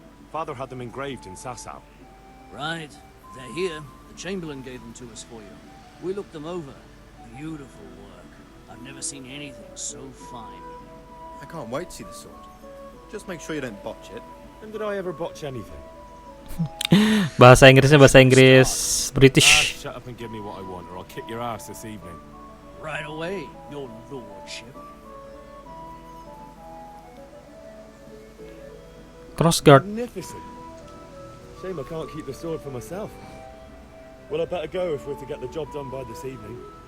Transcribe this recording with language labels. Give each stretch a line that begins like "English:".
English: Father had them engraved in Sasau. Right. They're here. The Chamberlain gave them to us for you. We looked them over. Beautiful work. I've never seen anything so fine. I can't wait to see the sword. Just make sure you don't botch it. When did I ever botch anything?
Indonesian: Bahasa Inggrisnya bahasa Inggris British.
English: Shut up and give me what I want, or I'll kick your ass this evening. Right away, your lordship. Crossguard. Magnificent. Shame I can't keep the sword for myself. Well, I better go if we're to get the job done by this evening.